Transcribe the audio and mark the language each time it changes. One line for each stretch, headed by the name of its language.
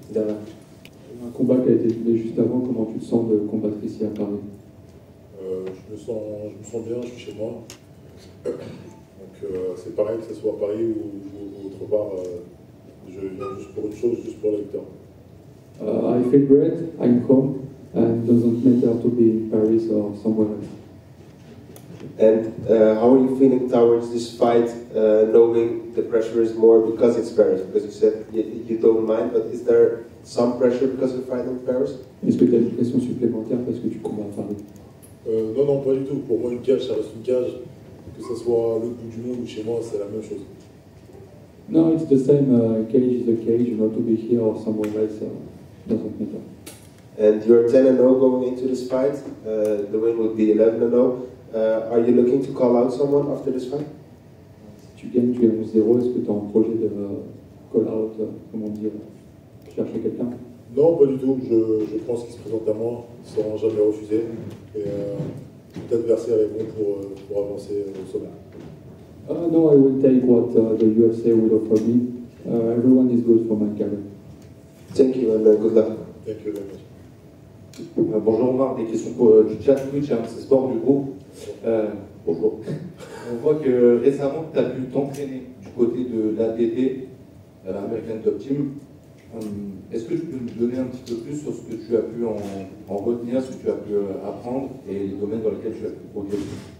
French: De rien. Un combat qui a été filmé juste avant, comment tu te sens de combattre ici à Paris? Je me sens bien, je suis chez moi. Donc c'est pareil que ce soit à Paris ou autre part, je viens juste pour une chose, juste pour la victoire.
English: I feel great, I'm home, and it doesn't matter to be in Paris or somewhere else. And how are you feeling towards this fight, knowing the pressure is more because it's Paris? Because you said you don't mind, but is there some pressure because of the fight in Paris?
French: Est-ce que tu as une pression supplémentaire parce que tu combats à Paris? Non, non, pas du tout. Pour moi, une cage, ça reste une cage. Que ce soit à l'autre bout du monde ou chez moi, c'est la même chose.
English: No, it's the same. Cage is a cage. You know, to be here or somewhere else doesn't matter. And you're 10-0 going into this fight. The win would be 11-0. Are you looking to call out someone after this fight?
French: Si tu gagnes, tu es 11-0. Est-ce que tu as un projet de call out, comment dire, chercher quelqu'un? Non, pas du tout. Je prends ce qui se présente à moi sans jamais refuser. Et tout adversaire est bon pour avancer au sommet.
English: No, I will take what the UFC will offer me. Everyone is good for my career. Thank you and good luck. Thank you very much.
French: Bonjour Omar, des questions du chat Twitch, c'est sport du groupe. Bonjour. On voit que récemment tu as pu t'entraîner du côté de l'ATT, American Top Team. Est-ce que tu peux nous donner un petit peu plus sur ce que tu as pu en retenir, ce que tu as pu apprendre et les domaines dans lesquels tu as pu progresser?